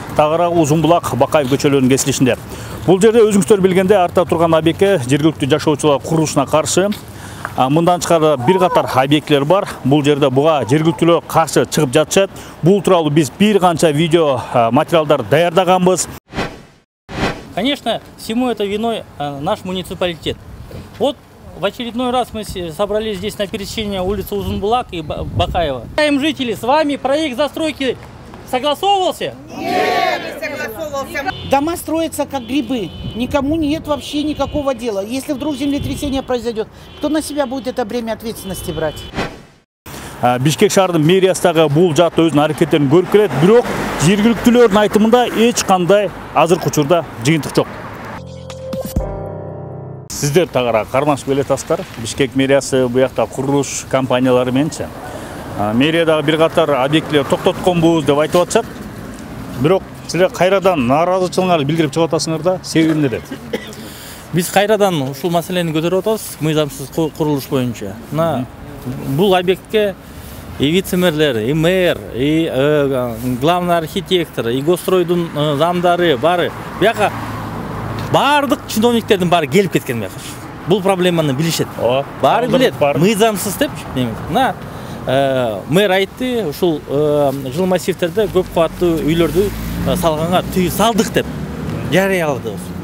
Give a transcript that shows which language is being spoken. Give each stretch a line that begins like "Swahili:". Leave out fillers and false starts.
Kyrgyz: Тагыраагы Узунбулак, Бакаев көчөлөрүнүн кесилишинде. Бул жерде өзүңүздөр билгендей артта турган объектке жергиликтүү жашоочулар курулушуна каршы мындан тышкары бир катар объекттер бар. Бул жерде буга жергиликтүүлөр каршы чыгып жатышат. Бул тууралуу биз бир канча видео материалдар даярдаганбыз.
Russian: Конечно, всему это виной наш муниципалитет. Вот в очередной раз мы собрались здесь на пересечении улицы Узунбулак и Бакаева. Жители, с вами проект застройки согласовывался? Нет, не согласовывался. Дома строятся как грибы. Никому нет вообще никакого дела. Если вдруг землетрясение произойдет, кто на себя будет это бремя ответственности брать?
Kyrgyz: Бишкек шаарынын мэриясындагы бул жат өзүнүн аракеттерин көрүп келет, бирок жергиликтүүлөрдүн айтымында эч кандай азыркы учурда жыйынтык жок. Сиздер тагыраак кармашып келатасыздар. Бишкек мэриясы буякта курулуш компаниялары мененчи. Мэриядагы бир катар объектилер токтотконбуз деп айтып атышат. Бирок силер кайрадан нааразычылыгыңарды билдирип чыгып атасыңар да, себеби эмнеде? Биз кайрадан ушул маселени көтөрүп атабыз, мыйзамсыз курулуш боюнча. Бул объектке и вице-мэрлер, и мэр, и главный архитектор, и госстройдун замдары бары. Бияка бардык чиновниктердин баары келип кеткен бияка. Бул проблеманы билишет. Баары билет. Мыйзамсыз деп. Мэр айтты, ушул жыл массивтерде көп кубаттуу үйлөрдү салганга тыюу салдык деп жарыялады.